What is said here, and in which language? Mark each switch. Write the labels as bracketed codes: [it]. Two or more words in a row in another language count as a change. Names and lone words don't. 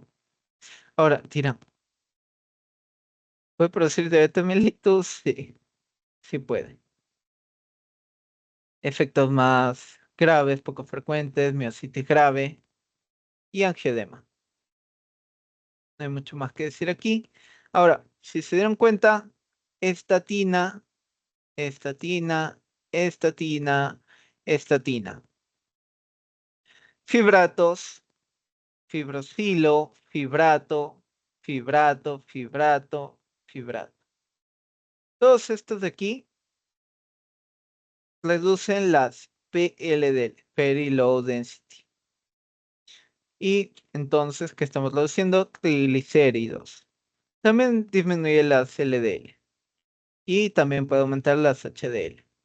[es] Ahora, dirán, ¿puede producir diabetes mellitus? Sí, sí puede. Efectos más graves, poco frecuentes, miositis grave y angioedema. No hay mucho más que decir aquí. Ahora, si se dieron cuenta, estatina, estatina, estatina, estatina. Fibratos, fibrosilo, fibrato, fibrato, fibrato, fibrato. Todos estos de aquí reducen las PLD, [en] Very Low Density. [es] Y entonces, ¿qué estamos reduciendo? Triglicéridos. También disminuye las LDL. Y también puede aumentar las HDL.